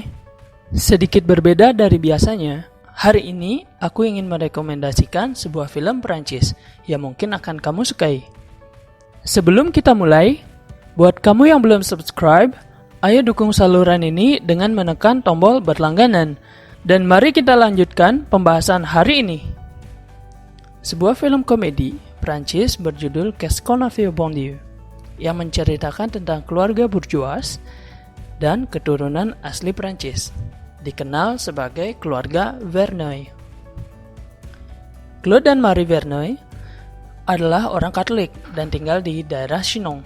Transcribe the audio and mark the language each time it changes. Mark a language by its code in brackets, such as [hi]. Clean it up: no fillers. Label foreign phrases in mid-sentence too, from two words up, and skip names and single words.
[id] Sedikit berbeda dari biasanya, hari ini aku ingin merekomendasikan sebuah film Perancis yang mungkin akan kamu sukai. Sebelum kita mulai, buat kamu yang belum subscribe, ayo dukung saluran ini dengan menekan tombol berlangganan. Dan mari kita lanjutkan pembahasan hari ini. Sebuah film komedi Prancis berjudul Qu'est-ce qu'on a fait au bon Dieu, yang menceritakan tentang keluarga bourgeois dan keturunan asli Prancis, dikenal sebagai keluarga Verneuil. Claude dan Marie Verneuil adalah orang Katolik dan tinggal di daerah Chinon.